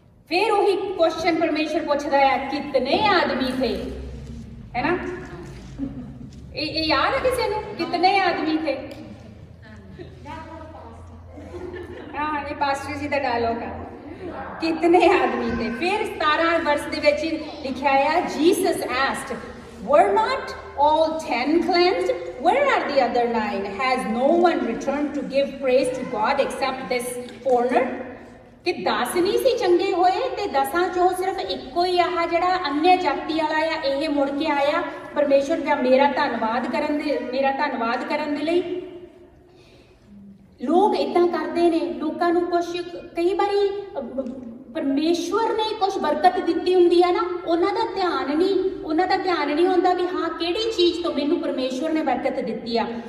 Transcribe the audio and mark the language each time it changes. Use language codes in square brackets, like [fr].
[pa] ਫਿਰ ਉਹੀ ਕੁਐਸਚਨ ਪਰਮੇਸ਼ਰ ਪੁੱਛਦਾ ਆ, [hi] ਕਿਤਨੇ ਆਦਮੀ ਥੇ, [pa] ਹੈ ਨਾ, ਇਹ ਯਾਦ ਹੈ ਕਿਸੇ ਨੂੰ? ਕਿਤਨੇ ਆਦਮੀ ਥੇ? ਹਾਂ, ਇਹ ਪਾਸਟਰ ਜੀ ਦਾ ਡਾਇਲੋਗ ਆ। [hi] ਕਿਤਨੇ ਆਦਮੀ ਥੇ? [pa] ਫਿਰ 17 ਵਰਸ ਦੇ ਵਿੱਚ ਲਿਖਿਆ ਆ, Jesus [en] Asked, were not all 10 cleansed? Where are the other 9? Has no one returned to give praise to God except this foreigner? [pa] ਕਿ 10 ਨਹੀਂ ਸੀ ਚੰਗੇ ਹੋਏ ਤੇ 10 ਚੋਂ ਸਿਰਫ ਇੱਕੋ ਹੀ ਆਹ ਜਿਹੜਾ ਅਨਿਆ ਜਾਤੀ ਵਾਲਾ ਆ, ਇਹ ਮੁੜ ਕੇ ਆਇਆ ਪਰਮੇਸ਼ਰ ਦਾ ਮੇਰਾ ਧੰਨਵਾਦ ਕਰਨ ਦੇ ਲਈ। ਲੋਕ ਇਦਾਂ ਕਰਦੇ ਨੇ, ਲੋਕਾਂ ਨੂੰ ਕੁਛ ਕਈ ਵਾਰੀ ਪਰਮੇਸ਼ਵਰ ਨੇ ਕੁਛ ਬਰਕਤ ਦਿੱਤੀ ਹੁੰਦੀ ਆ ਨਾ, ਉਹਨਾਂ ਦਾ ਧਿਆਨ ਨਹੀਂ ਹੁੰਦਾ ਵੀ ਹਾਂ ਕਿਹੜੀ ਚੀਜ਼ ਤੋਂ ਮੈਨੂੰ ਪਰਮੇਸ਼ਵਰ ਨੇ ਬਰਕਤ ਦਿੱਤੀ ਆ।